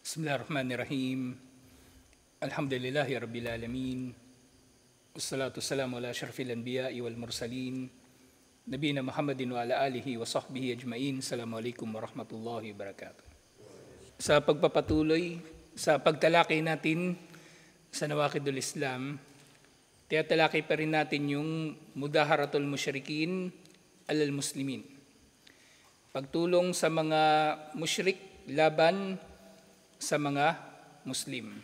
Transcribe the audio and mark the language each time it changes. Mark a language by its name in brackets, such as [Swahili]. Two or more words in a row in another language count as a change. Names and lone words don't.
[Arabic] بسم الله الرحمن الرحيم. الحمد لله رب العالمين. والصلاة والسلام على أشرف الأنبياء والمرسلين. نبينا محمد وعلى آله وصحبه أجمعين. السلام عليكم ورحمة الله وبركاته. [Filipino] Sa pagpapatuloy sa pagtalakay natin sa [Arabic] نواقض الإسلام, [Filipino] tiyatalakay pa rin natin yung [Arabic] مظاهرة المشركين على المسلمين. [Filipino] Pagtulong sa mga musyrik laban sa mga Muslim.